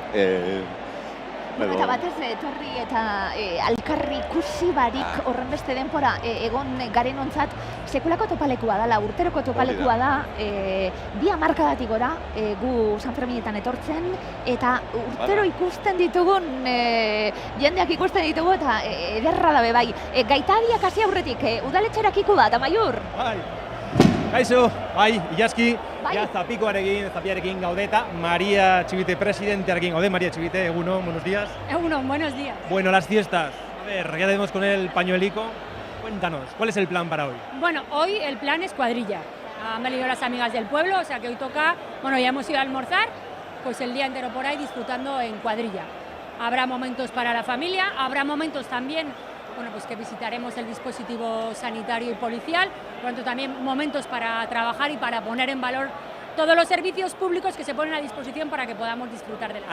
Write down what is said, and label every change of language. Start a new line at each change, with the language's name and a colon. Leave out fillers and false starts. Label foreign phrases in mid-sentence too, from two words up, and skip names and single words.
Basque: eta batez etorri eta alkarri ikusi barik horren beste denpora egon garen ontzat sekulako topalekua dela, urteroko topalekua da, 2 hamarkadatik gora gu San Ferminetan etortzen, eta urtero ikusten ditugun, jendeak ikusten ditugu, eta ederra dabe bai. Gaitariak hasi aurretik, udaletxerakiko da, Amaiur? Kaixo, bai, Ilaski, ja zapiarekin gaude eta Maria Txibite presidentearekin gaude. Maria Txibite, egunon,
Spanish: buenos días. Egunon, buenos días. Bueno, las fiestas. A ver, ya tenemos con el pañuelico. Cuéntanos, ¿cuál es el plan para hoy? Bueno, hoy el plan es cuadrilla. Han venido las amigas del pueblo, o sea que hoy toca, ya hemos ido a almorzar, pues el día entero por ahí disfrutando en cuadrilla. Habrá momentos para la familia, habrá momentos también pues que visitaremos el dispositivo sanitario y policial, por lo tanto también momentos para trabajar y para poner en valor todos los servicios públicos que se ponen a disposición para que podamos disfrutar de la...